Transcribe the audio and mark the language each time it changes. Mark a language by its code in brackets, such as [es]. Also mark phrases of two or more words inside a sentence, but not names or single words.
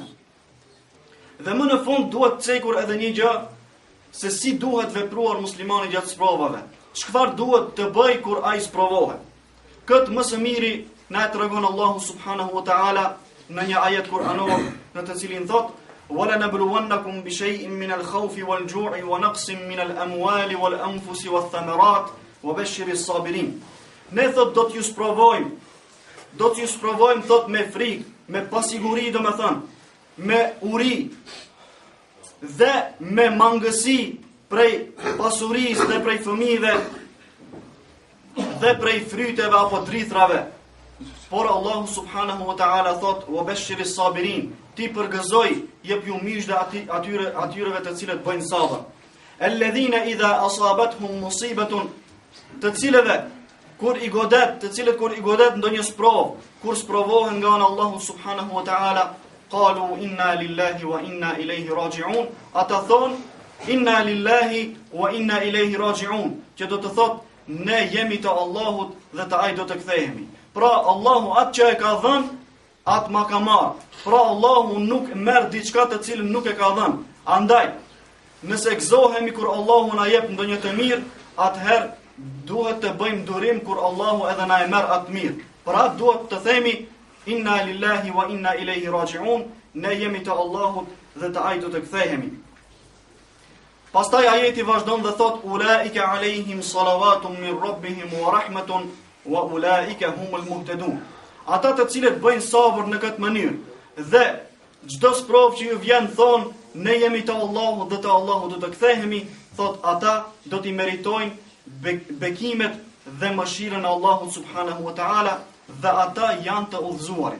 [sq] Dhe më në fund duhet cekur edhe një gjë, se si duhet vepruar muslimani gjatë sprovave. Çfarë duhet të bëj kur ai sprovohet? Këtë më së miri na e tregon Allahu [ar] سبحانه وتعالى [sq] në një ajet kuranor në të cilin thot: [ar] "ولنبلونكم بشيء من الخوف والجوع ونقص من الأموال والأنفس والثمرات وبشر الصابرين." [sq] Ne thot do t'ju sprovojmë. Do t'ju sprovojmë thot me frikë, me pasiguri, domethënë, me uri dhe me mangësi prej pasurisë dhe prej fëmijëve dhe prej fryteve apo drithrave. Por Allahu [ar] سبحانه وتعالى [sq] thot: [ar] "وبشر الصابرين." [sq] Ti përgëzoj, jep ju mish atyreve të cilët bëjnë sabër. [ar] الذين إذا أصابتهم مصيبة, [sq] të cilët kur i godet ndonjë sprovë, kur sprovohen nga Allahu [ar] سبحانه وتعالى, قالوا إنا لله وإنا إليه راجعون. [sq] Ata thon [ar] إنا لله وإنا إليه راجعون, [sq] që do të thot ne jemi të Allahut dhe të ai do të kthehemi. Pra Allahu atë që e ka dhënë, atë ma ka marrë. Pra Allahu nuk merr diçka të cilën nuk e ka dhënë. Andaj, nëse gëzohemi kur Allahu na jep ndonjë të mirë, atëherë duhet të bëjmë durim kur Allahu edhe na e merr atë mirë. Pra duhet të themi [ar] إنا لله وإنا إليه راجعون, [sq] ne jemi të Allahut dhe të ai do të kthehemi. Pastaj ajeti vazhdon dhe thot [ar] أولئك عليهم صلوات من ربهم ورحمة وأولئك هم المهتدون. [sq] Ata të cilët bëjnë sabër në këtë mënyrë dhe çdo sprovë që ju vjen thon ne jemi të Allahut dhe të Allahut do të kthehemi, thot ata do t'i meritojnë bekimet dhe mëshirën e Allahut [ar] سبحانه وتعالى [sq] dhe ata janë të udhëzuarit.